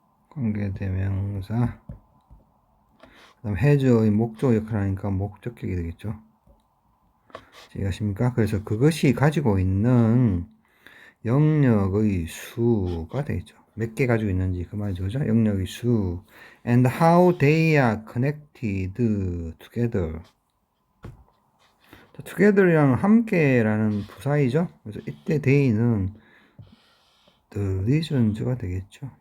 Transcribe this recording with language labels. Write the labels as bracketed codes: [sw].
[ko] 관계대명사 그 다음 has의 목적 역할을 하니까 목적격이 되겠죠. 이해하십니까? 그래서 그것이 가지고 있는 영역의 수가 되겠죠. 몇 개 가지고 있는지 그 말이죠. 그죠? 영역의 수. [en] And how they are connected together. [ko] together이랑 함께라는 부사이죠. 그래서 이때 they는 the regions가 되겠죠.